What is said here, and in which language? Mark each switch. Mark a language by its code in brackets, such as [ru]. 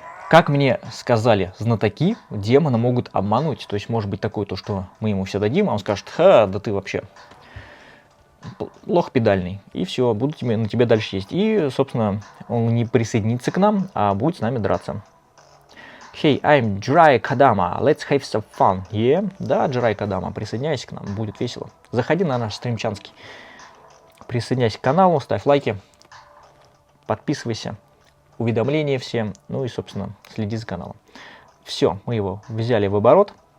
[ru] Как мне сказали знатоки, демона могут обмануть. То есть может быть такое, то, что мы ему все дадим, а он скажет: ха, да ты вообще лох педальный. И все, будут на тебя дальше есть. И, собственно, он не присоединится к нам, а будет с нами драться. [en] Hey, I'm Jirai Kadama, let's have some fun. Yeah? [ru] Да, Jirai Kadama, присоединяйся к нам, будет весело. Заходи на наш стримчанский. Присоединяйся к каналу, ставь лайки, подписывайся. Уведомления все, ну и, собственно, следи за каналом. Все, мы его взяли в оборот.